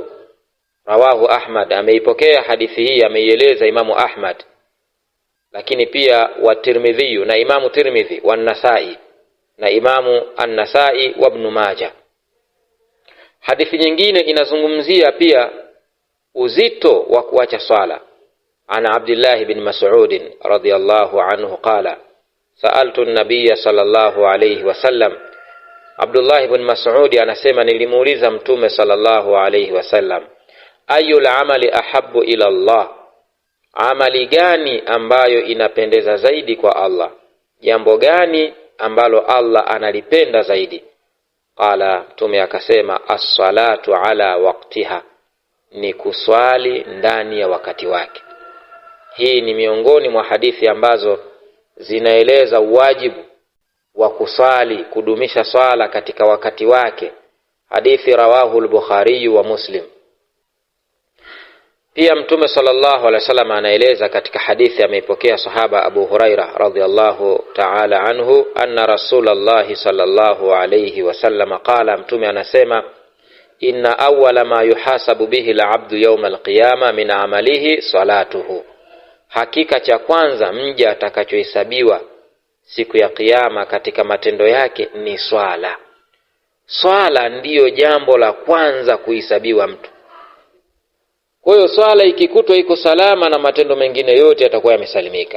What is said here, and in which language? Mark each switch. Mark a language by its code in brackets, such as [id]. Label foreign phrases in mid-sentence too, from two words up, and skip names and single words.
[sw] Rawahu Ahmad, ameipokea hadithi hii, ameieleza Imamu Ahmad, lakini pia wa Tirmidhi na Imamu Tirmidhi wa Nasai na Imamu An-Nasai wa Ibn Majah. Hadithi nyingine inazungumzia pia uzito wa kuacha swala. [ar] عن عبد الله بن مسعود رضي الله عنه قال سألت النبي صلى الله عليه وسلم, [sw] Abdullah ibn Mas'ud anasema nilimuuliza mtume [ar] صلى الله عليه وسلم, أي العمل أحب إلى الله, [sw] amali gani ambayo inapendeza zaidi kwa Allah, jambo gani ambalo Allah analipenda zaidi? Qala, mtume akasema, [ar] الصلاة على وقتها, [sw] ni kuswali ndani ya wakati wake. Hii ni miongoni mwa hadithi ambazo zinaeleza wajibu wa kusali, kudumisha swala katika wakati wake. Hadithi [ar] رواه البخاري ومسلم. [sw] Pia mtume [ar] صلى الله عليه وسلم [sw] anaeleza katika hadithi ameipokea sahaba Abu Huraira [ar] رضي الله تعالى عنه, أن رسول الله صلى الله عليه وسلم قال, [sw] mtume anasema, [ar] إن أول ما يحاسب به العبد يوم القيامة من عمله صلاته, [sw] hakika cha kwanza mja atakachohesabiwa siku ya kiyama katika matendo yake ni swala. swala ndiyo jambo la kwanza kuhesabiwa mtu. Kwa hiyo swala ikikutwa iko salama na matendo mengine yote yatakuwa yamesalimika.